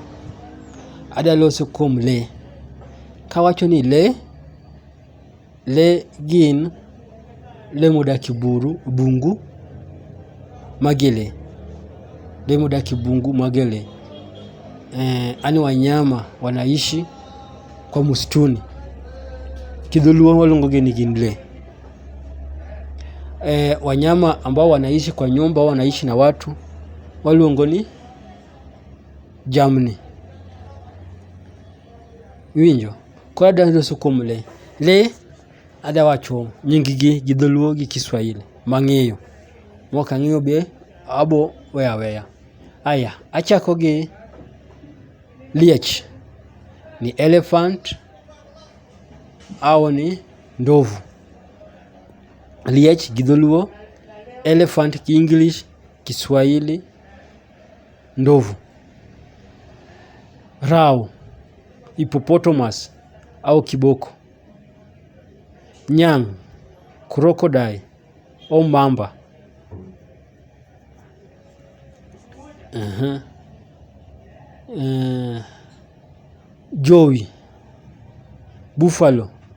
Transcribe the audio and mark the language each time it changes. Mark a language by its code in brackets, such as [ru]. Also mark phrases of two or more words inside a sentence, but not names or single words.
[luo] Adwa loso kuom lee. Kawacho ni lee gin lee modak e bungu magi lee. Lee modak e bungu magi lee. [sw] Ani wanyama wanaishi kwa msituni. [luo] Kidholuo waluongogi ni gin lee. [sw] Wanyama ambao wanaishi kwa nyumba, wanaishi na watu, [luo] waluongo ni jamni. Winjo? Kwa adwa loso kuom lee. Lee adwa wacho nying-gi gi dholuo gi Kiswahili mang'eyo. Mok ang'eyo be abo weyo aweya. Aya, achako gi liech ni elephant [sw] au ni ndovu. [luo] Liech gi dholuo, elephant gi English, Kiswahili, ndovu. Rao, hippopotamus [sw] au kiboko. [luo] Nyang', crocodile [sw] au mamba. [luo] Jowi, buffalo.